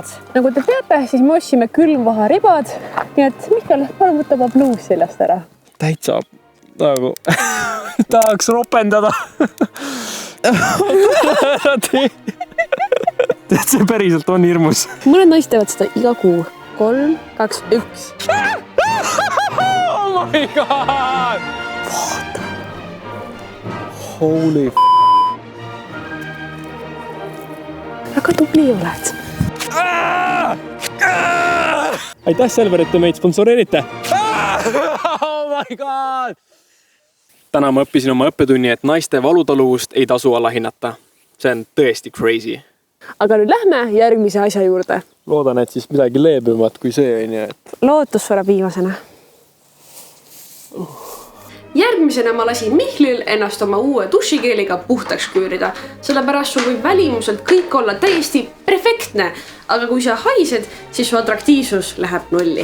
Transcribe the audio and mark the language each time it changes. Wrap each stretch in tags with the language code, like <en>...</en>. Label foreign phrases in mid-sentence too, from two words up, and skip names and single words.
<et>Nagu te teate, siis me ostsime külmvaharibad, nii et Mihkel, palun võta oma bluus seljast ära. Täitsa nagu tahaks ropendada. Tead, see päriselt on hirmus. Mõned naised teevad seda iga kuu. 3, 2, 1.</et> <en>Oh my god!</en> <et>Vaata. Holy Väga tubli oled. Aitäh, Selver, et te meid sponsoreerite.</et> <en>Oh my god!</en> <et>Täna ma õppisin oma õppetunni, et naiste valutaluvust ei tasu alahinnata. See on tõesti crazy. Aga nüüd lähme järgmise asja juurde. Loodan, et siis midagi leebemat kui see on. Lootus sureb viimasena. Järgmisena ma lasin Mihklil ennast oma uue dušikeeliga puhtaks küürida, sellepärast sul võib välimuselt kõik olla täiesti perfektne, aga kui sa haised, siis su atraktiivsus läheb nulli.</et>